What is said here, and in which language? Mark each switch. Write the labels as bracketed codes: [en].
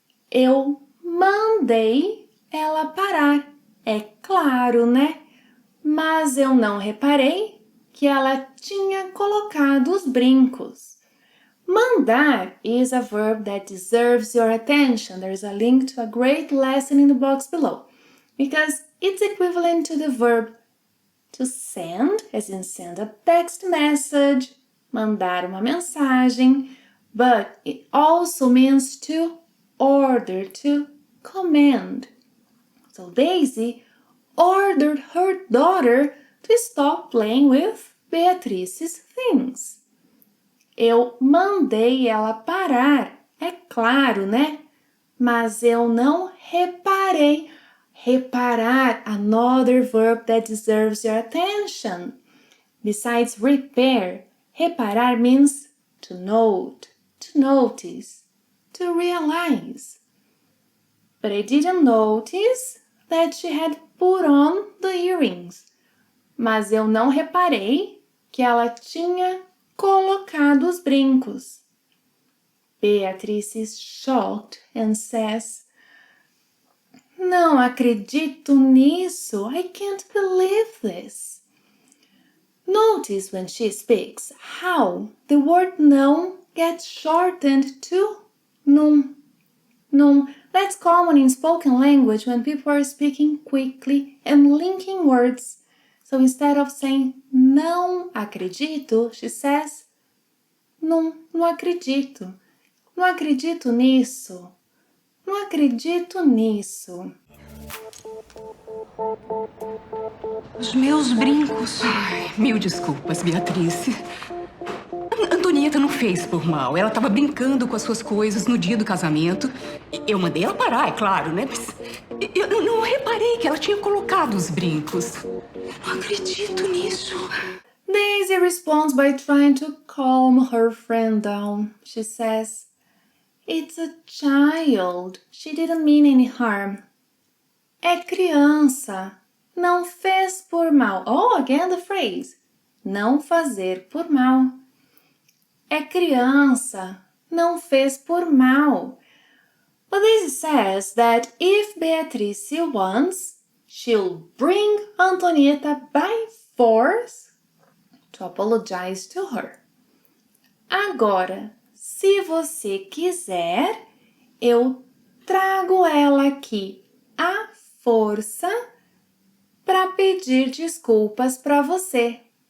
[pt] Eu mandei ela parar, é claro, né? Mas eu não reparei que ela tinha colocado os brincos. [en] Mandar is a verb that deserves your attention. There's a link to a great lesson in the box below, because it's equivalent to the verb To send, as in send a text message, mandar uma mensagem, but it also means to order, to command. So Daisy ordered her daughter to stop playing with Beatrice's things. [pt] Eu mandei ela parar, é claro, né? Mas eu não reparei. [en] Reparar, another verb that deserves your attention. Besides repair, reparar means to note, to notice, to realize. But I didn't notice that she had put on the earrings. [pt] Mas eu não reparei que ela tinha colocado os brincos. [en] Beatrice is shocked and says, Não acredito nisso. I can't believe this. Notice when she speaks how the word não gets shortened to num. Num. That's common in spoken language when people are speaking quickly and linking words. So instead of saying não acredito, she says não acredito. [pt] Não acredito nisso. Não acredito nisso. Os meus brincos. Ai, mil desculpas, Beatrice. Antonieta não fez por mal. Ela estava brincando com as suas coisas no dia do casamento. Eu mandei ela parar, é claro, né? Mas eu não reparei que ela tinha colocado os brincos. Não acredito nisso. [en] Daisy responds by trying to calm her friend down. She says, It's a child. She didn't mean any harm. É criança. [pt] Não fez por mal. Oh, again the phrase. Não fazer por mal. É criança. Não fez por mal. [en] But Daisy says that if Beatrice wants, she'll bring Antonieta by force to apologize to her. [pt] Agora, se você quiser, eu trago ela aqui à força para pedir desculpas para você.